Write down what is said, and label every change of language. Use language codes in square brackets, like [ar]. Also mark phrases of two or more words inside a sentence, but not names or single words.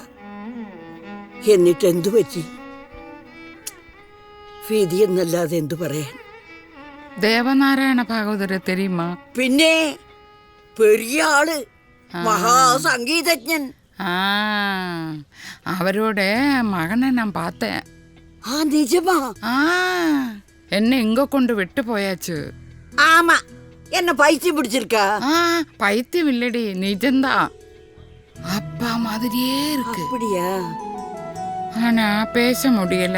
[ml] എന്നിട്ട് എന്തു പറ്റി? വിധി എന്നല്ലാതെ എന്തു പറയാൻ. ദേവനാരായണ ഭാഗവതരെ തെരിയുമാ? പിന്നെ പെരിയ ആള്, മഹാസംഗീതജ്ഞൻ. [ta] അവരോட மகனை நான் பார்த்தேன். நிஜமா? என்ன இங்க கொண்டு விட்டு போயாச்சு. ஆமா, என்ன பைத்தியம் பிடிச்சிருக்கா? பைத்தியம் இல்லடி, நிஜம்தான். அப்பா மாதிரியே இருக்கு. அப்படியா? ஆனா பேச முடியல.